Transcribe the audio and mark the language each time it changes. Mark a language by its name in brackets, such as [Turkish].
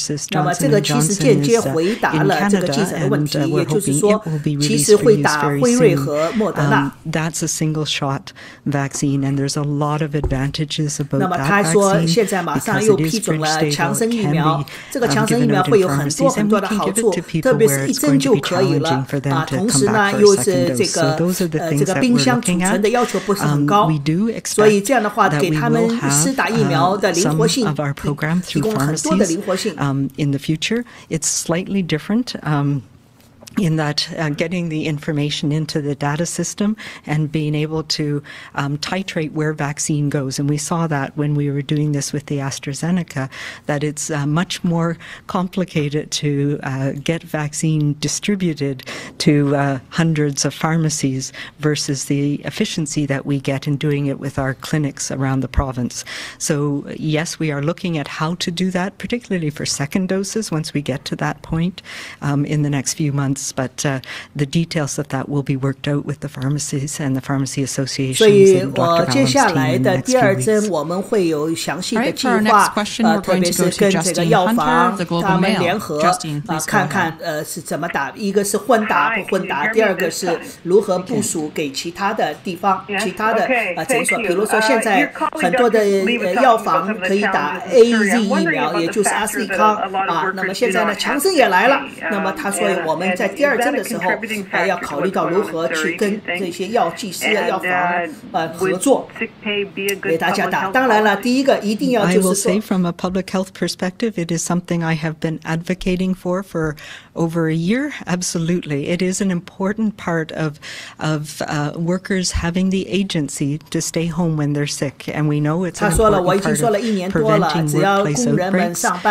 [Chinese] 那么这个其实间接回答了这个记者的问题，也就是说，其实会打辉瑞和莫德纳。 [English] That's a single shot vaccine, and there's a lot of advantages about that vaccine. [Chinese] 那么他说，现在马上又批准了强生疫苗，这个强生疫苗会有很多很多的好处，特别是一针就可以了啊。同时呢，又是这个冰箱储存的要求不是很高，所以这样的话给他们施打疫苗的灵活性，提供很多的灵活性。 [English] In the future, it's slightly different. In that getting the information into the data system and being able to titrate where vaccine goes. And we saw that when we were doing this with the AstraZeneca, that it's much more complicated to get vaccine distributed to hundreds of pharmacies versus the efficiency that we get in doing it with our clinics around the province. So yes, we are looking at how to do that, particularly for second doses once we get to that point in the next few months. But the details of that will be worked out with the pharmacies and the pharmacy associations. [Chinese] 所以我接下来的第二针我们会有详细的计划，特别是跟这个药房他们联合看看是怎么打，一个是混打不混打，第二个是如何部署给其他的地方、其他的诊所，比如说现在很多的药房可以打 AZ 疫苗，也就是阿斯利康啊。那么现在呢，强生也来了，那么他说我们在第二针的时候要考虑到如何去跟这些药剂师、药房合作，给大家打。当然了，第一个一定要就是说 [English] I will say from a public health perspective, it is something I have been advocating for over a year. Absolutely. It is an important part of workers having the agency to stay home when they're sick. And we know it's an important part of preventing workplace outbreaks.